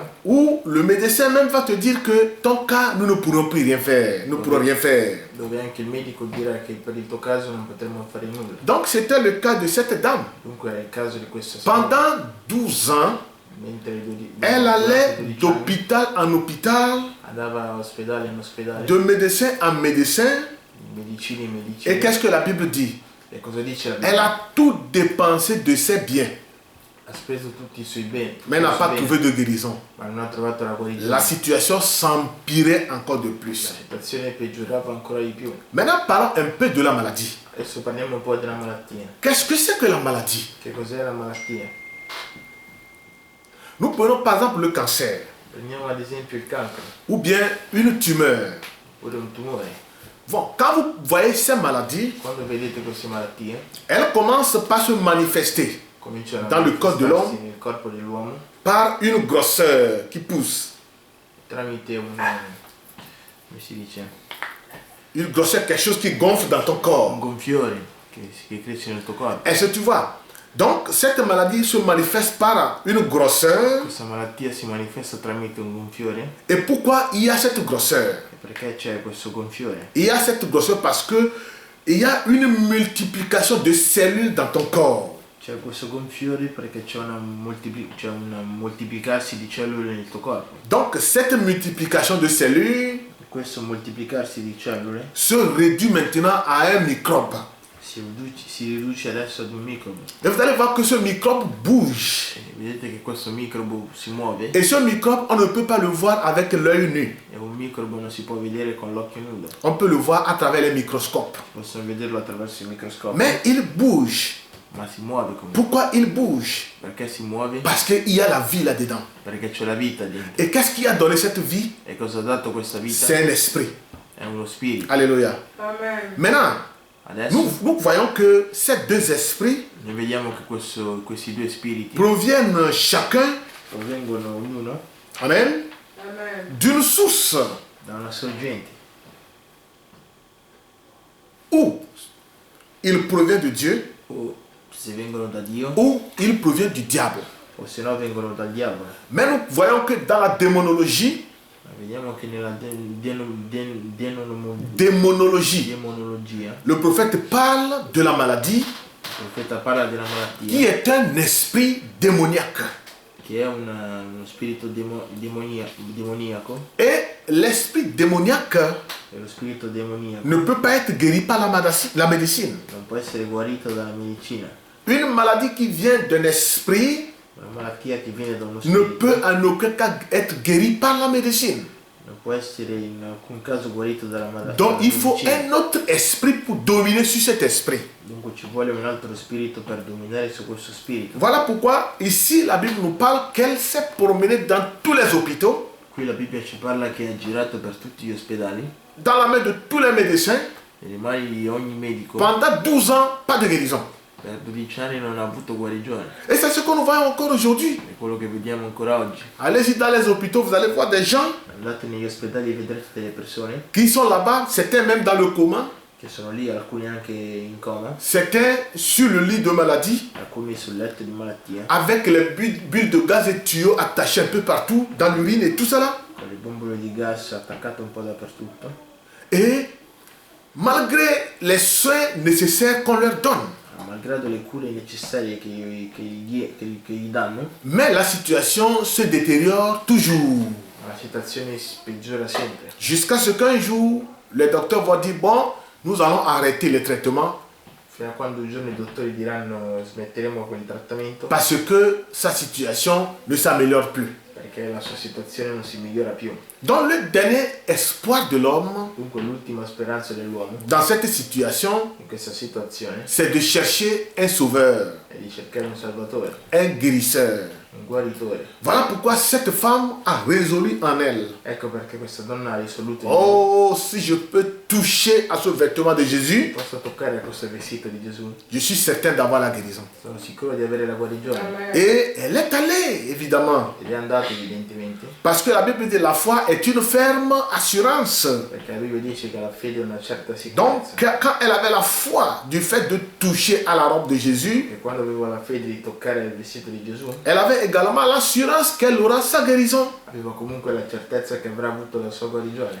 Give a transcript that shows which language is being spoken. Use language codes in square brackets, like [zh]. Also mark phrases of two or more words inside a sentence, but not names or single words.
[fr] où le médecin même va te dire que ton cas, nous ne pourrons plus rien faire. Nous ne pourrons rien faire. [it] dove anche il medico dirà che per il tuo caso non potremo fare nulla. [fr] Donc c'était le cas de cette dame. [it] Dunque era il caso di questa signora. [fr] Pendant 12 ans, [it] Mentre [fr] elle allait d'hôpital en hôpital, [it] andava a ospedale in ospedale, [fr] de médecin en médecin. [it] medicine in [fr] Et [it] medicina. [fr] qu'est-ce que la Bible dit? [it] E cosa dice la [fr] Elle [it] Bibbia? [fr] a tout dépensé de ses biens, [it] Ha speso tutti i suoi beni, [fr] mais n'a [it] i suoi [fr] pas [it] beni, [fr] trouvé de guérison. [it] ma non ha trovato la guarigione. [fr] La situation s'empirait encore de [it] La [fr] plus. [it] situazione peggiorava ancora di più. [fr] Maintenant, parlons un peu de la maladie. [it] Adesso parliamo un po' della malattia. [fr] Qu'est-ce que c'est que la maladie? [it] Che cos'è la malattia? [fr] Nous prenons par exemple le cancer, [it] Prendiamo ad esempio il cancro, [fr] ou bien une tumeur. [it] oppure un tumore. [fr] Bon, quand vous voyez ces maladies, [it] Quando vedete queste malattie, [fr] elles commencent par se manifester [it] cominciano a [fr] Dans le corps de [it] manifestarsi [fr] l'homme. [it] nel corpo dell'uomo [fr] par une grosseur qui pousse. [it] tramite un, come si dice, [fr] Une grosseur, quelque chose qui gonfle dans ton [it] un [fr] corps. [it] gonfiore che cresce nel tuo corpo. [fr] Est-ce que tu vois? Donc, cette maladie se manifeste par une grosseur. [it] Questa malattia si manifesta tramite un gonfiore. [fr] Et pourquoi il y a cette grosseur? [it] E perché c'è questo gonfiore? [fr] Il y a cette grosseur parce que il y a une multiplication de cellules dans ton corps. [it] C'è questo gonfiore perché c'è un moltiplicarsi di cellule nel tuo corpo. [fr] Donc, cette multiplication de cellules [it] E questo moltiplicarsi di cellule [fr] se réduit maintenant à un microbe. [it] si riduce adesso ad un microbo. [fr] Et vous allez voir que ce microbe bouge. [it] E vedete che questo microbo si muove [fr] Et ce microbe, on ne peut pas le voir avec l'œil nu. [it] e un microbo non si può vedere con l'occhio nudo. [fr] On peut le voir à travers les microscopes. [it] Possono vederlo attraverso il microscopio. [fr] Mais il bouge. [it] Ma si muove comunque. [fr] Pourquoi il bouge? [it] Perché si muove? [fr] Parce qu'il y a la vie là-dedans. [it] Perché c'è la vita dentro. [fr] Et qu'est-ce qui a donné cette vie? [it] E cosa ha dato questa vita? [fr] C'est un esprit. [it] È uno spirito. [fr] Alléluia. [it] Amen. [fr] Maintenant, [it] Adesso [fr] nous voyons que ces deux esprits [it] noi vediamo che questi due spiriti [fr] proviennent chacun, [it] provengono ognuno [fr] amen, [it] Amen. [fr] d'une source [it] da una sorgente. [fr] ou il provient de Dieu [it] O se vengono da Dio [fr] ou il provient du diable. [it] o se no vengono dal diavolo. [fr] Mais nous voyons que dans la démonologie, [it] Ma vediamo che nella [fr] démonologie, [it] demonologia [fr] le prophète parle de la maladie [it] il profeta parla della [fr] qui [it] malattia [fr] est un esprit démoniaque. [it] che è uno spirito demoniaco [fr] Et l'esprit démoniaque [it] e lo spirito demoniaco [fr] ne peut pas être guéri par la médecine. [it] non può essere guarito dalla medicina. [fr] Une maladie qui vient d'un esprit [it] Una malattia che viene da uno [fr] ne [it] spirito [fr] peut en aucun cas être guérie par la médecine. [it] non può essere in alcun caso guarito dalla malattia. [fr] Donc il faut un autre esprit pour dominer sur cet esprit. [it] Dunque ci vuole un altro spirito per dominare su questo spirito. [fr] Voilà pourquoi ici la Bible nous parle qu'elle s'est promenée dans tous les hôpitaux, [it] Qui la Bibbia ci parla che ha girato per tutti gli ospedali, [fr] dans la main de tous les médecins. [it] nelle mani di ogni medico. [fr] Pendant 12 ans, pas de guérison. [it] Per 12 anni non ha avuto guarigione. [fr] Et c'est ce que nous voyons encore aujourd'hui. [it] È quello che vediamo ancora oggi. [fr] Allez-y dans les hôpitaux, vous allez voir des gens [it] Andate negli ospedali e vedrete delle persone [fr] qui sont là-bas, certains même dans le coma, [it] che sono lì, alcuni anche in coma, [fr] certains sur le lit de maladie, [it] alcuni sul letto di malattia, [fr] avec les bulles de gaz et tuyaux attachés un peu partout, dans l'urine et tout ça là. [it] con le bombole di gas attaccate un po' dappertutto. [fr] Et malgré les soins nécessaires qu'on leur donne, [it] Malgrado le cure necessarie che gli danno, [fr] mais la situation se détériore toujours. [it] la situazione si peggiora sempre. [fr] Jusqu'à ce qu'un jour, le docteur va dire, bon, nous allons arrêter le traitement [it] Fino a quando un giorno i dottori diranno smetteremo con il trattamento [fr] parce que sa situation ne s'améliore plus. [it] perché la sua situazione non si migliora più. [fr] Donc le dernier espoir de l'homme [it] Dunque l'ultima speranza dell'uomo [fr] dans cette situation, [it] in questa situazione [fr] c'est de chercher un sauveur, [it] è di cercare un salvatore, [fr] un guérisseur. [it] un guaritore. [fr] Voilà pourquoi cette femme a résolu en elle. [it] Ecco perché questa donna ha risoluto in [fr] Oh, si je peux toucher à ce vêtement de Jésus, [it] posso toccare a questo vestito di Gesù, [fr] je suis certain d'avoir la guérison. [it] sono sicuro di avere la guarigione. [fr] Et elle est allée, évidemment. [it] Ed è andato evidentemente, [fr] Parce que la Bible dit la foi est une ferme assurance. [it] perché la Bibbia dice che la fede è una certa [fr] Donc, [it] sicurezza. [fr] quand elle avait la foi du fait de toucher à la robe de Jésus, [it] E quando aveva la fede di toccare il vestito di Gesù, [fr] elle avait également l'assurance qu'elle aura sa guérison. [it] aveva comunque la certezza che avrà avuto la sua guarigione.